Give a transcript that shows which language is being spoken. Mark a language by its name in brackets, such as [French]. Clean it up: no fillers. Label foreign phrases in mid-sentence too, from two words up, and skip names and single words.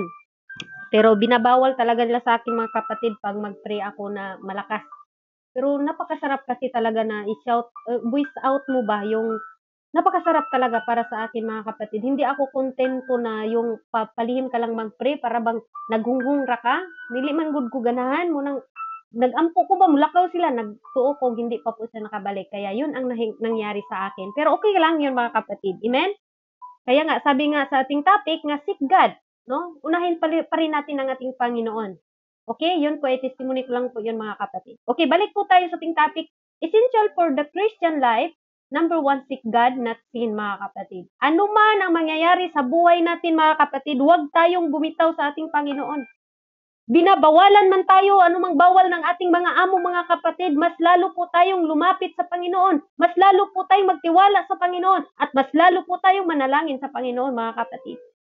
[Filipino] Pero binabawal talaga nila sa akin, mga kapatid, pag mag-pray ako na malakas. Pero napakasarap kasi talaga na [English] voice out [Filipino] mo ba yung napakasarap talaga para sa akin, mga kapatid. Hindi ako kontento na yung palihim ka lang mag-pray para bang [Cebuano] naghunghung ra ka. Dili man gud ko ganahan mo nang nagampo ko ba mulakaw sila, nagtuo ko [Filipino] hindi pa po siya nakabalik. Kaya yun ang nangyari sa akin. Pero okay lang yun, mga kapatid. Amen? Kaya nga, sabi nga sa ating topic nga, [English] seek God. [Filipino] No? Unahin pa rin natin ang ating Panginoon. Okay, yun po ay testimony ko lang po yun, mga kapatid. Okay, balik po tayo sa ating topic. [English] Essential for the Christian life, number 1, seek God, not sin, [Filipino] mga kapatid. Ano man ang mangyayari sa buhay natin, mga kapatid, huwag tayong bumitaw sa ating Panginoon. Binabawalan man tayo, anumang bawal ng ating mga amo, mga kapatid, mas lalo po tayong lumapit sa Panginoon. Mas lalo po tayong magtiwala sa Panginoon. At mas lalo po tayong manalangin sa Panginoon, mga kapatid.